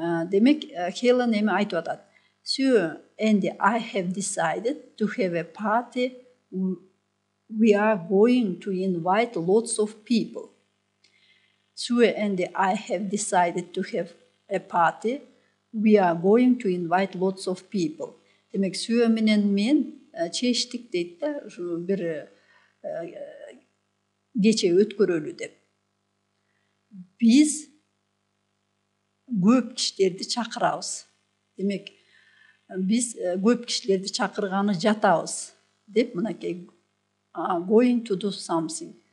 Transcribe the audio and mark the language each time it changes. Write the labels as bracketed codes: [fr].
[ky] Демек, Helen эми айтып атат. [en] Sue and I have decided to have a party. We are going to invite lots of people. Sue and I have decided to have a party. We are going to invite lots of people. [ky] Демек, Sue менен мен чечтик дейт да, ушу бир кече өткөрөлү деп. Биз көп кишилерди чакырабыз. Демек, биз көп кишилерди чакырганы жатабыз деп мынакей going to do something.